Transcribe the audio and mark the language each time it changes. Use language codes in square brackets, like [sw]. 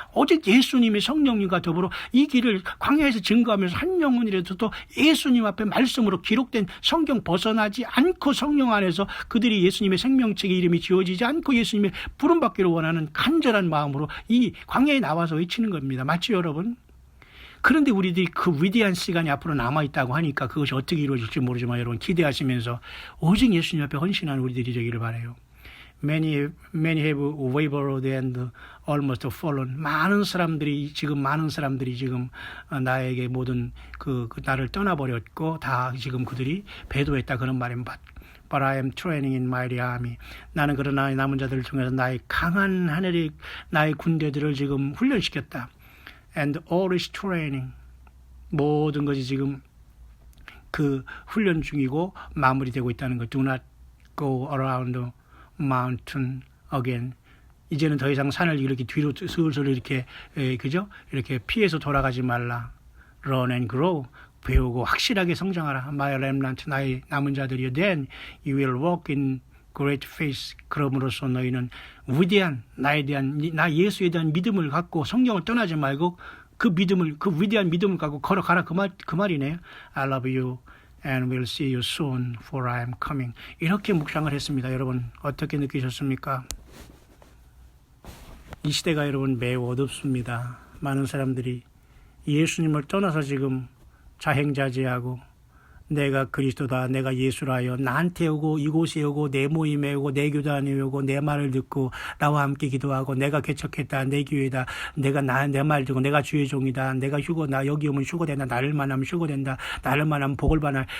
[ko] 오직 예수님의 성령님과 더불어 이 길을 광야에서 증거하면서 한 영혼이라도 또 예수님 앞에 말씀으로 기록된 성경 벗어나지 않고 성령 안에서 그들이 예수님의 생명책의 이름이 지어지지 않고 예수님의 부름받기를 원하는 간절한 마음으로 이 광야에 나와서 외치는 겁니다. 맞죠, 여러분? 그런데 우리들이 그 위대한 시간이 앞으로 남아있다고 하니까 그것이 어떻게 이루어질지 모르지만 여러분 기대하시면서 오직 예수님 앞에 헌신하는 우리들이 되기를 바라요. [en] Many have wavered and almost fallen. [ko] 많은 사람들이 지금 나에게 모든 나를 떠나버렸고 다 지금 그들이 배도했다 그런 말입니다. [en] But I am training in mighty army. [ko] 나는 그러나 남은 자들을 통해서 나의 강한 하늘의 나의 군대들을 지금 훈련시켰다. [en] And all is training. [ko] 모든 것이 지금 그 훈련 중이고 마무리되고 있다는 것. [en] Do not go around the mountain again. [ko] 이제는 더 이상 산을 이렇게 뒤로 슬슬 이렇게 그죠? 이렇게 피해서 돌아가지 말라. [en] Run and grow. [ko] 배우고 확실하게 성장하라. [en] My remnant, [ko] 나의 남은 자들이여. [en] Then you will walk in great faith. [ko] 그럼으로써 너희는 위대한 나 예수에 대한 믿음을 갖고 성경을 떠나지 말고 그 위대한 믿음을 갖고 걸어가라. 그 말이네요. [en] I love you and will see you soon for I am coming. [ko] 이렇게 묵상을 했습니다. 여러분 어떻게 느끼셨습니까? 이 시대가 여러분 매우 어둡습니다. 많은 사람들이 예수님을 떠나서 지금 자행자제하고 내가 그리스도다, 내가 예수라여 나한테 오고 이곳에 오고 내 모임에 오고 내 교단에 오고 내 말을 듣고 나와 함께 기도하고 내가 개척했다, 내 교회다, 내가 내 말 듣고 내가 주의 종이다, 내가 나 여기 오면 휴거된다, 나를 만나면 휴거된다, 나를 만나면 복을 받아.